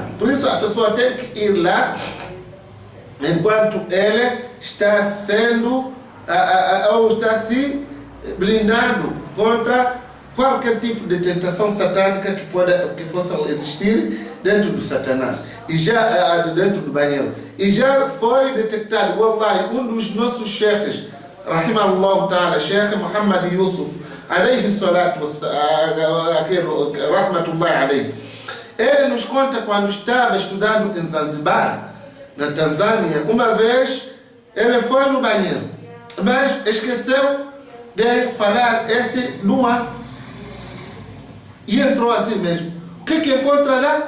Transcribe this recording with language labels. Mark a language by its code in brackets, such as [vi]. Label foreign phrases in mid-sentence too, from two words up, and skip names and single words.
[pt] Por isso, a pessoa tem que ir lá enquanto ele está sendo ou está se blindando contra qualquer tipo de tentação satânica que possa existir dentro do satanás e já dentro do banheiro. E já foi detectado, wallahi, um dos nossos cheikhs, [ar] رحمه الله تعالى, Sheikh Muhammad Yusuf, عليه صلاة رحمة الله عليه, [pt] ele nos conta quando estava estudando em Zanzibar, na Tanzânia, uma vez ele foi no banheiro, mas esqueceu de falar esse no e entrou assim mesmo. O que encontra lá?